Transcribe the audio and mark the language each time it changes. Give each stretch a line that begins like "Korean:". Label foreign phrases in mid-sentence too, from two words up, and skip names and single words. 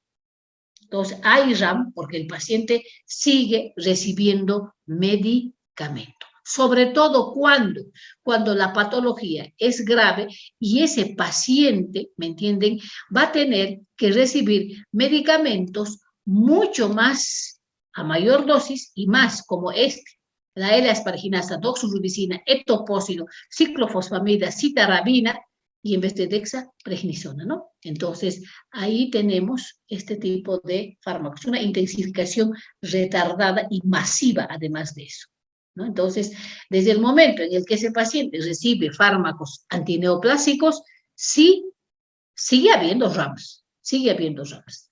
Spanish: Entonces hay RAM porque el paciente sigue recibiendo medicamento. Sobre todo cuando la patología es grave y ese paciente, ¿me entienden?, va a tener que recibir medicamentos mucho más, a mayor dosis y más, como la L-asparginasa, doxorubicina, etoposino, ciclofosfamida, citarabina, y en vez de dexa, prednisona, ¿no? Entonces, ahí tenemos este tipo de fármacos, una intensificación retardada y masiva, además de eso, ¿no? Entonces, desde el momento en el que ese paciente recibe fármacos antineoplásicos, sí, sigue habiendo RAMs, sigue habiendo RAMs.